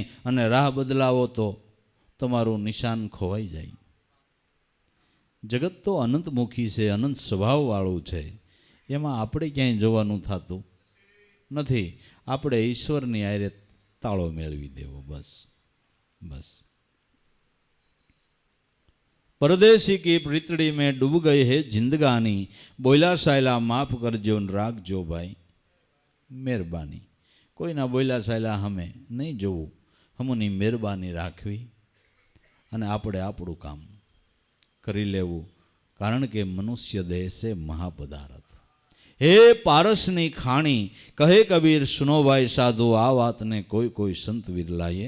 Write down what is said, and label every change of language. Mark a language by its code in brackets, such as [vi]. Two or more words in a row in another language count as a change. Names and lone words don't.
[gu] અને રાહ બદલાવો તો તમારું નિશાન ખોવાઈ જાય. જગત તો અનંતમુખી છે, અનંત સ્વભાવવાળું છે. એમાં આપણે ક્યાંય જવાનું થતું નથી. આપણે ઈશ્વરની આરે તાળો મેળવી દેવો, બસ બસ. [hi] परदेसी की प्रीतड़ी में डूब गई है जिंदगानी, बोला सायला माफ करजो [gu] રાખજો ભાઈ મહેરબાની. કોઈના બોલા સાયલા હમે નહીં જોવું, હમુની મહેરબાની રાખવી અને આપણે આપણું કામ કરી લેવું. કારણ કે મનુષ્ય દેહ છે મહાપદાર્થ. હે પારસની ખાણી, [hi] कहे कबीर सुनो भाई साधु, [gu] આ વાતને કોઈ કોઈ સંત વિરલાએ.